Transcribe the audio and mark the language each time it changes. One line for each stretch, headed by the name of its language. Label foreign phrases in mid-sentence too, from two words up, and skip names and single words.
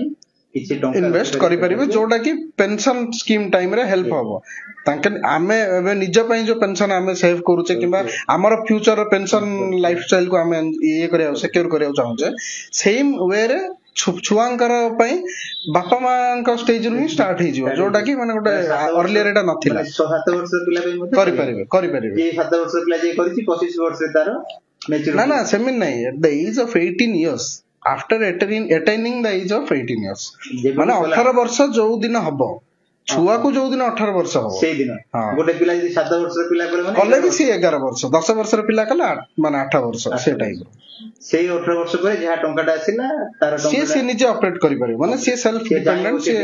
Odia: ଇନଭେଷ୍ଟ କରିପାରିବେ ଯୋଉଟା କି
English: pension scheme time
Odia: ରେ ହେଲ୍ପ ହବ ତାଙ୍କ ଆମେ ଏବେ ନିଜ ପାଇଁ ଯୋଉ ପେନସନ ଆମେ ସେଭ୍ କରୁଛେ କିମ୍ବା ଆମର
English: future pension lifestyle
Odia: କୁ ଆମେ ଇଏ କରିବାକୁ ସିକ୍ୟୁର କରିବାକୁ ଚାହୁଁଛେ
English: same way
Odia: ଛୁଆଙ୍କର ପାଇଁ ବାପା ମାଙ୍କ ଷ୍ଟେଜ ରୁ ହିଁ ଷ୍ଟାର୍ଟ ହେଇଯିବ ଯୋଉଟା କି ମାନେ ଗୋଟେ ଅର୍ଲିୟର ଏଟା ନଥିଲା 7 ବର୍ଷର ପିଲା ପାଇଁ ମଧ୍ୟ କରିପାରିବେ 7 ବର୍ଷର ପିଲା ଯିଏ କରିଛି 25 ବର୍ଷରେ ତାର ନା ସେମିତି ନାହିଁ
English: at the age of 18 years after attaining the age of 18 years
Odia: ମାନେ 18 ବର୍ଷ ଯୋଉ ଦିନ ହବ ଛୁଆକୁ ଯୋଉ ଦିନ 18 ବର୍ଷ ହବ ସେଇ ଦିନ ଗୋଟେ ପିଲା ଯଦି 7 ବର୍ଷର ପିଲା କଲେ ବି ସିଏ 11 ବର୍ଷ 10 ବର୍ଷର ପିଲା କଲେ ମାନେ 8 ବର୍ଷ ସେ ଟାଇପ ସେଇ 18 ବର୍ଷ ପରେ ଯାହା ଟଙ୍କାଟା ଆସିଲା ତାର ସିଏ ନିଜେ ଅପରେଟ କରିପାରିବ ମାନେ ସିଏ
English: self dependent
Odia: ସିଏ